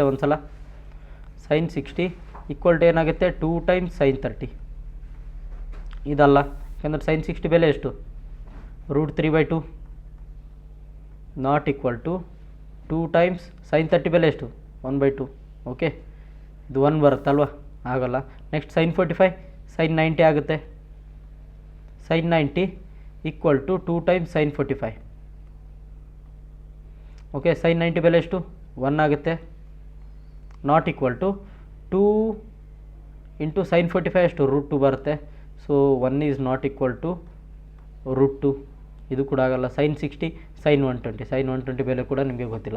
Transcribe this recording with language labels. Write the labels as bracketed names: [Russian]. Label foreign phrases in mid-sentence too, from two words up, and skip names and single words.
[Kannada] ಒಂದು ಸಲ sin 60 = ಏನಾಗುತ್ತೆ 2 × sin 30 ಇದಲ್ಲ. ಯಾಕಂದರೆ sin 60 ಬೆಲೆ ಎಷ್ಟು √3/2 [English] not equal to [Kannada] 2 × sin 30 ಬೆಲೆ ಎಷ್ಟು 1/2. ಓಕೆ ಇದು 1 ಬರುತ್ತಲ್ವ ಆಗಲ್ಲ. ನೆಕ್ಸ್ಟ್ sin 45 sin 90 ಆಗುತ್ತೆ. sin 90 = 2 × sin 45. ಓಕೆ sin 90 ಬೆಲೆ ಎಷ್ಟು 1 ಆಗುತ್ತೆ. [English] not equal to [Kannada] 2 × sin 45 ಎಷ್ಟು √2 ಬರುತ್ತೆ. [English] so 1 is not equal to √2. [Kannada] ಇದು ಕೂಡ ಆಗಲ್ಲ. sin 60 sin 120 sin 120 ಬೆಲೆ ಕೂಡ ನಿಮಗೆ ಗೊತ್ತಿಲ್ಲ.